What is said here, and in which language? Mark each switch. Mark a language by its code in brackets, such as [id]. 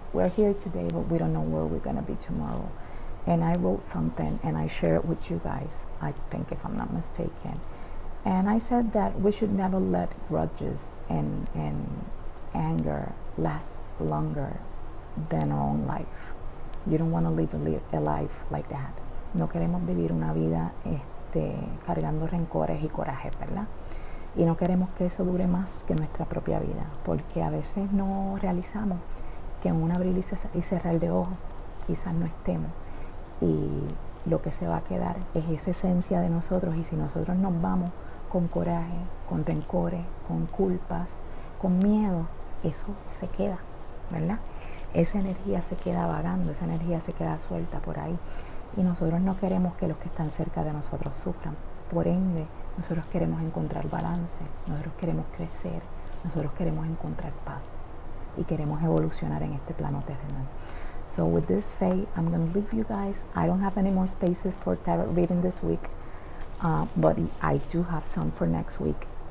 [en] We're here today, but we don't know where we're going to be tomorrow. And I wrote something and I shared it with you guys, I think, if I'm not mistaken. And I said that we should never let grudges and anger last longer than our own life. You don't want to live a life like that. [es] No queremos vivir una vida cargando rencores y corajes, ¿verdad? Y no queremos que eso dure más que nuestra propia vida, porque a veces no realizamos que en un abrir y cerrar de ojos quizás no estemos, y lo que se va a quedar es esa esencia de nosotros. Y si nosotros nos vamos con coraje, con rencores, con culpas, con miedo, eso se queda, ¿verdad? Esa energía se queda vagando, esa energía se queda suelta por ahí, y nosotros no queremos que los que están cerca de nosotros sufran. Por ende, nosotros queremos encontrar balance, nosotros queremos crecer, nosotros queremos encontrar paz y queremos evolucionar en este plano terrenal. [en] So with this say, I'm going to leave you guys. I don't have any more spaces for tarot reading this week, but I do have some for next week.